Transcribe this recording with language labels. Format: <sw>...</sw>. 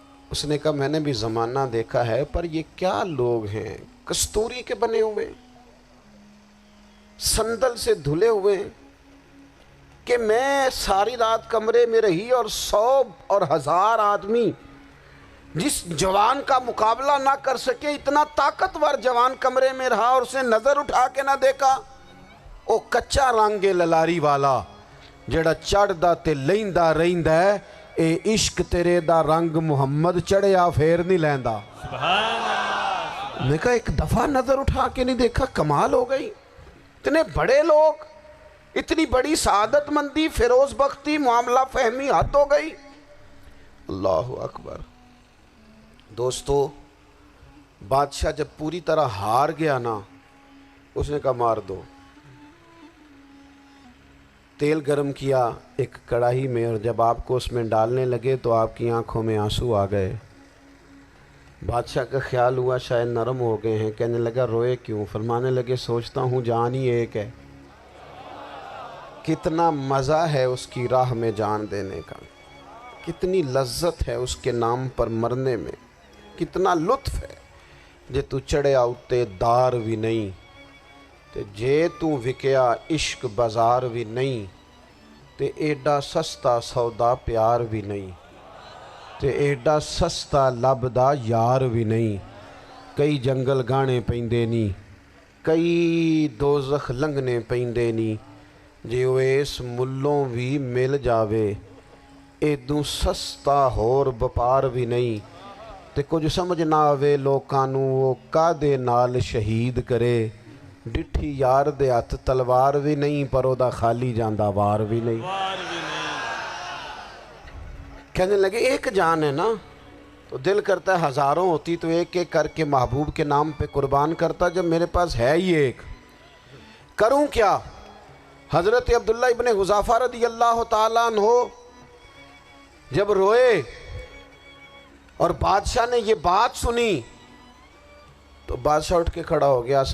<ur>اس نے کہا میں نے بھی زمانہ دیکھا ہے، پر یہ کیا لوگ ہیں، کستوری کے بنے ہوئے، سندل سے دھلے ہوئے، کہ میں ساری رات کمرے میں رہی اور 100 اور 1000 آدمی جس جوان کا مقابلہ نہ کر سکے، اتنا طاقتور جوان کمرے میں رہا اور اسے نظر اٹھا کے نہ دیکھا.</ur> <pa>او کچا رنگ للاری والا جڑا چڑھدا تے لیندا رہندا ہے، اے عشق تیرے دا رنگ محمد چڑھیا پھر نہیں لیندا.</pa> <ur>میں نے کہا ایک دفعہ نظر اٹھا کے نہیں دیکھا، کمال ہو گئی. اتنے بڑے لوگ، اتنی بڑی سعادت مندی، فیروز بختی، معاملہ فہمی حد ہو گئی. اللہ اکبر. دوستو، بادشاہ جب پوری طرح ہار گیا نا، اس نے کہا مار دو. تیل گرم کیا ایک کڑاہی میں، اور جب آپ کو اس میں ڈالنے لگے تو آپ کی آنکھوں میں آنسو آ گئے. بادشاہ کا خیال ہوا شاید نرم ہو گئے ہیں. کہنے لگا روئے کیوں؟ فرمانے لگے سوچتا ہوں جان ہی ایک ہے، کتنا مزہ ہے اس کی راہ میں جان دینے کا، کتنی لذت ہے اس کے نام پر مرنے میں، کتنا لطف ہے.</ur> <pa>جے تو چڑھیا اتے دار بھی نہیں تے جے تو وکیا عشق بازار بھی نہیں، تے ایڈا سستا سودا پیار بھی نہیں، تے ایڈا سستا لبدا یار بھی نہیں. کئی جنگل گانے پیندے نہیں، کئی دوزخ لنگنے پیندے نہیں، جے اس ملوں بھی مل جاوے ایدوں سستا ہور بپار بھی نہیں. تے کچھ سمجھ نہ آوے لوکاں نوں وہ کادے نال شہید کرے، ڈٹھی یار دے ہاتھ تلوار بھی نہیں، پر او دا خالی جاندہ وار بھی نہیں.</pa> <ur>کہنے لگے ایک جان ہے نا، تو دل کرتا ہے ہزاروں ہوتی تو ایک ایک کر کے محبوب کے نام پہ قربان کرتا. جب میرے پاس ہے ہی ایک، کروں کیا؟ حضرت عبداللہ ابن حذافہ رضی اللہ تعالیٰ عنہ جب روئے اور بادشاہ نے یہ بات سنی تو بادشاہ اٹھ کے کھڑا ہو گیا.</ur>